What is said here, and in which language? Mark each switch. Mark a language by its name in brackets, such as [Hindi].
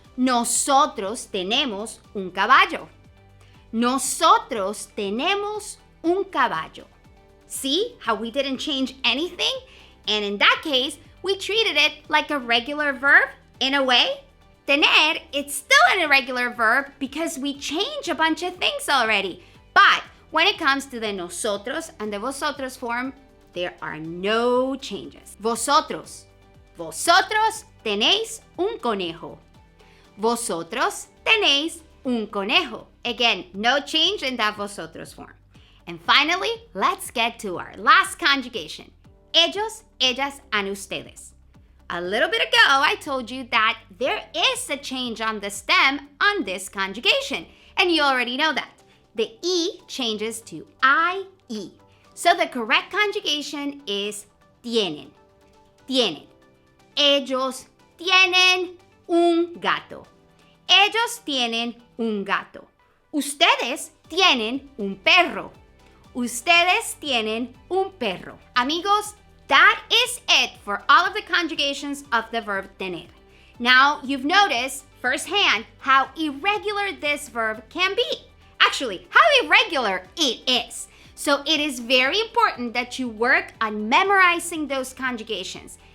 [Spanish] Nosotros tenemos un caballo. Nosotros tenemos un caballo. [English] See how we didn't change anything? And in that case, we treated it like a regular verb in a way. Tener, it's still an irregular verb because we change a bunch of things already. But when it comes to the nosotros and the vosotros form, there are no changes. Vosotros. [Spanish] Vosotros tenéis un conejo. Vosotros tenéis un conejo. [English] Again, no change in that vosotros form. And finally, let's get to our last conjugation. Ellos, ellas, and ustedes. A little bit ago, I told you that there is a change on the stem on this conjugation. And you already know that. The E changes to IE. So the correct conjugation is tienen. Tienen. [Spanish] Ellos tienen un gato. Ellos tienen un gato. Ustedes tienen un perro. Ustedes tienen un perro. [English] Amigos, that is it for all of the conjugations of the verb tener. Now, you've noticed firsthand how irregular this verb can be. Actually, how irregular it is. So it is very important that you work on memorizing those conjugations.